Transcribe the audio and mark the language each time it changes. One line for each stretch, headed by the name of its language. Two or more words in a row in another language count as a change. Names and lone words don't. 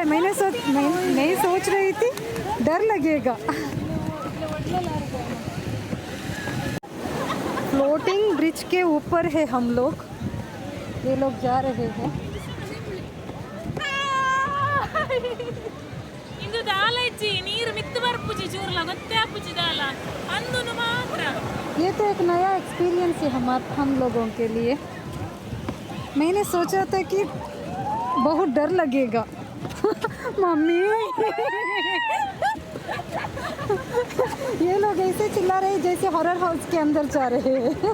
Hindi: मैं सोच रही थी डर लगेगा।
English: floating bridge
Hindi: के ऊपर है हम लोग, ये लोग जा रहे हैं।
Tulu: ಇಂದು ದಾಲ್ ಇಚ್ಚಿ ನೀರ್ ಮಿತ್ತ್ ಬರ್ಪುಜಿ ಚೂರ್ಲ ಗೊತ್ತೆ ಆಪುಜಿ ದಾಲ್ ಅಂದುನು ಮಾತ್ರ।
Hindi: ये तो एक नया एक्सपीरियंस है हम लोगों के लिए। मैंने सोचा था कि बहुत डर लगेगा। मम्मी ये लोग ऐसे चिल्ला रहे हैं जैसे
English: horror house
Hindi: के अंदर जा रहे हैं।